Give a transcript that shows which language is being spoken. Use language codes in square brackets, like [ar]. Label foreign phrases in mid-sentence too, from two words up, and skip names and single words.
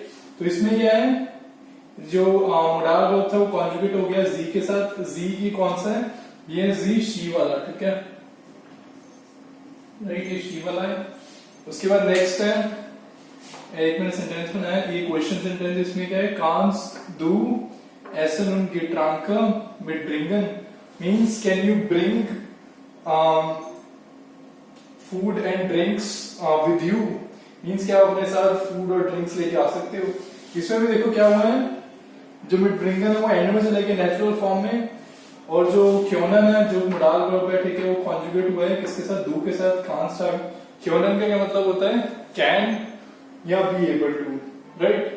[hi] तो इसमें क्या है, जो [en] modal verb [hi] था वो कॉन्जुगेट हो गया जी के साथ। जी की कौन सा है, ये जी शी वाला, ठीक है, राइट, ये शी वाला है। उसके बाद नेक्स्ट है, एक मैंने सेंटेंस बनाया, ये [en] question sentence. [hi] इसमें क्या है, [de] Kannst du essen und Getränke mitbringen [en] means can you bring food and drinks with you, [hi] मीन्स क्या आप अपने साथ फूड और ड्रिंक्स लेके आ सकते हो। इसमें भी देखो क्या हुआ है, जो मिड ब्रिंगन है वो एंड में चला गया [en] natural form [hi] में, और जो क्योनन है जो [en] modal verb [hi] है, ठीक है, वो कॉन्जुगेट हुआ है किसके साथ, डू के साथ, कांट स्टार्ट। क्योनन का क्या मतलब होता है, कैन या [en] be able to, [hi] राइट।